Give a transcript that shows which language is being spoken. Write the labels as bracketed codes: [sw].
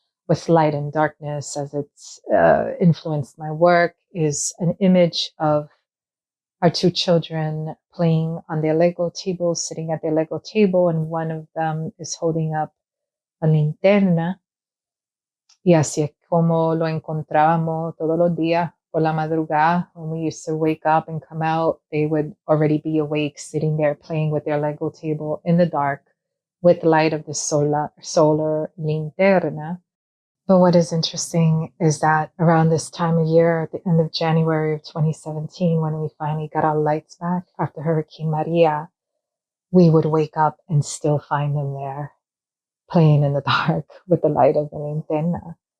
[en] with light and darkness as it's influenced my work is an image of our two children playing on their Lego table, sitting at their Lego table, and one of them is holding up a linterna. [es] Y así es como lo encontrábamos todos los días por la madrugada. [en] When we used to wake up and come out, they would already be awake, sitting there playing with their Lego table in the dark with the light of the solar linterna. But what is interesting is that around this time of year, at the end of January of 2017, when we finally got our lights back after Hurricane María, we would wake up and still find them there, playing in the dark with the light of the linterna.